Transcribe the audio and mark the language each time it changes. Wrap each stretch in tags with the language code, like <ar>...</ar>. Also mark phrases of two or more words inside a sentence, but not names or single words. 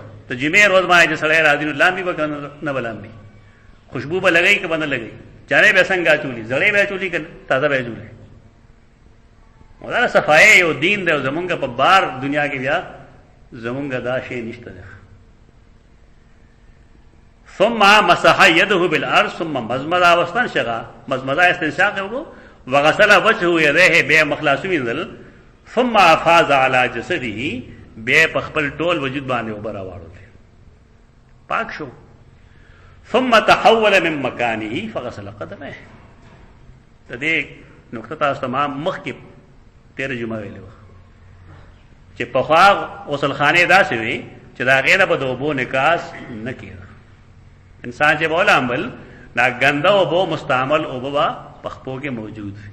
<ps>ته جمعې ورځ باندې چې سړی راځي نو لامبي به که نه به لامبي، خوشبو به لګوي که به نه لګوي، جامې به څنګه اچولي، زړې به اچولي که تازه به اچولي. دا صفایي یو دین دی، او زمونږ په بار دنیا کې بیا زمونږ دا شی نشته دی.</ps> <ar>ثم مسح يده بالارض ثم مضمض واستنشق،</ar> <ps>مضمضه استنشاق وکړو،</ps> <ar>وغسل وجهه يديه،</ar> <ps>بیا مخلاص وینځل،</ps> <ar>ثم افاض على جسده،</ar> <ps>بیا په خپل ټول وجود باندې اوبه راواړول، پاک شو.</ps> <ar>ثم تحول من مكانه فغسل قدمه.</ar> <ps>د دې نقطه تاسو تمام مخکې تېره جمعه ویلې وه چې پخوا غسلخانې داسې وي چې د هغې نه به د اوبو نکاس نه کېده. انسان چې به ولامبل، دا ګنده اوبو مستعمل اوبه به په خپو کې موجود وي.</ps>